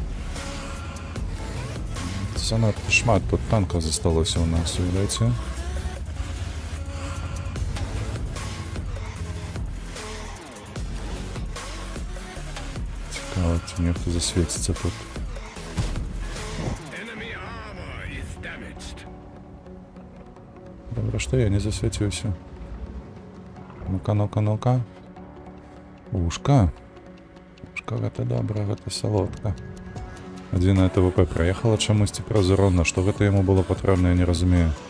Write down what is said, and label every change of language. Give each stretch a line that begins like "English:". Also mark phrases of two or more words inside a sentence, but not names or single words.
Belarusian: Занадта шмат тут танкаў засталося ў нас, уявляеце? Цікаво, ці нехто засвеціцца тут.
English: Enemy armor is damaged.
Belarusian: Добра, што я не засвяціўся. Ну-ка, ну-ка, ну-ка. Ушка. Ушка, гэта добра, гэта салодка. Адзінае ТВП праехала чамусьці праз урон, на што гэта яму было патрэбна, я не разумею.